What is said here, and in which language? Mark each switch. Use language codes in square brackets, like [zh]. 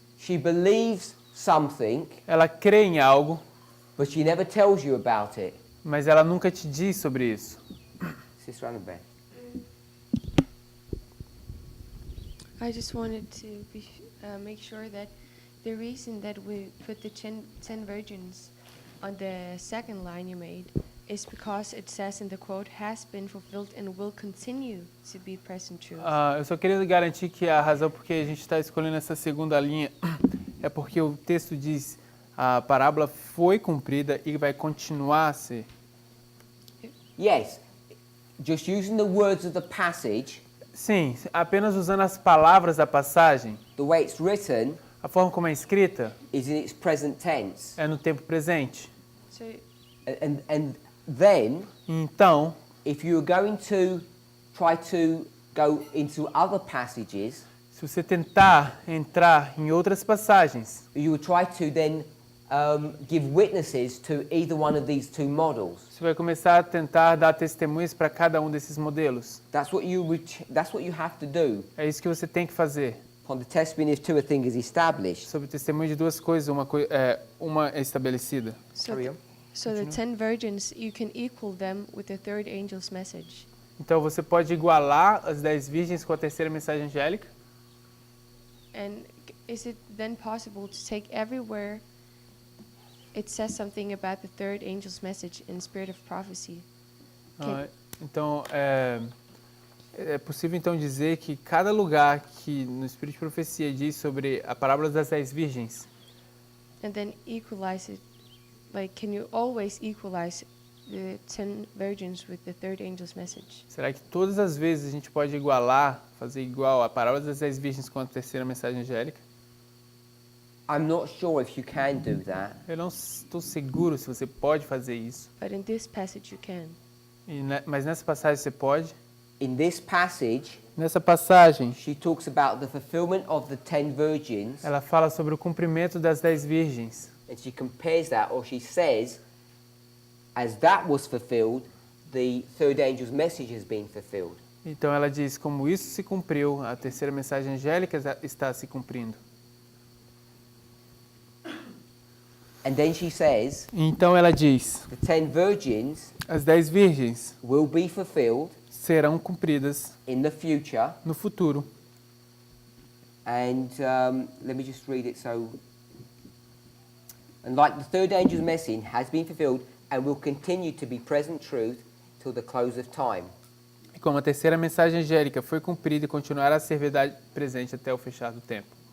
[en] She believes something, [pt] Ela crê em algo, [en] but she never tells you about it. [pt] mas ela nunca te diz sobre isso. [en] Sister Annabelle. I just wanted to make sure that the reason that we put the 10 virgins on the second line you made is because it says in the quote, has been fulfilled and will continue to be present truth. [pt] Eu só queria garantir que a razão por que a gente está escolhendo essa segunda linha é porque o texto diz a parábola foi cumprida e vai continuar a ser. [en] Yes, just using the words of the passage, [pt] Sim, apenas usando as palavras da passagem, [en] the way it's written [pt] a forma como é escrita [en] is in its present tense. [pt] é no tempo presente. [en] So And then, [pt] Então, [en] if you're going to try to go into other passages, [pt] se você tentar entrar em outras passagens, [en] you will try to then give witnesses to either one of these two models. [pt] você vai começar a tentar dar testemunhos para cada um desses modelos. [en] That's what you have to do. [pt] É isso que você tem que fazer. [en] On the testimony of two a thing is established. [pt] Sobre o testemunho de duas coisas, uma é estabelecida. [en] So the 10 virgins, you can equal them with the third angel's message. [pt] Então você pode igualar as 10 virgens com a terceira mensagem angélica. [en] And is it then possible to take everywhere it says something about the third angel's message in spirit of prophecy? [pt] Então é possível então dizer que cada lugar que no espírito de profecia diz sobre a parábola das 10 virgens, [en] And then equalize it. Like, can you always equalize the 10 virgins with the third angel's message? [pt] será que todas as vezes a gente pode igualar, fazer igual a parábola das 10 virgens com a terceira mensagem angélica? [en] I'm not sure if you can do that. [pt] Eu não estou seguro se você pode fazer isso. [en] But in this passage you can. [pt] Mas nessa passagem você pode. [en] In this passage, [pt] Nessa passagem, [en] she talks about the fulfillment of the 10 virgins, [pt] ela fala sobre o cumprimento das 10 virgens. [en] and she compares that, or she says, as that was fulfilled, the third angel's message has been fulfilled. [pt] Então ela diz, como isso se cumpriu, a terceira mensagem angélica está se cumprindo. [en] And then she says, [pt] Então ela diz, [en] the 10 virgins [pt] as 10 virgens [en] will be fulfilled [pt] serão cumpridas [en] in the future. [pt] no futuro. [en] And let me just read it. So, and like the third angel's message has been fulfilled and will continue to be present truth till the close of time. [pt] E como a terceira mensagem angélica foi cumprida e continuará a ser verdade presente até o fechar do tempo.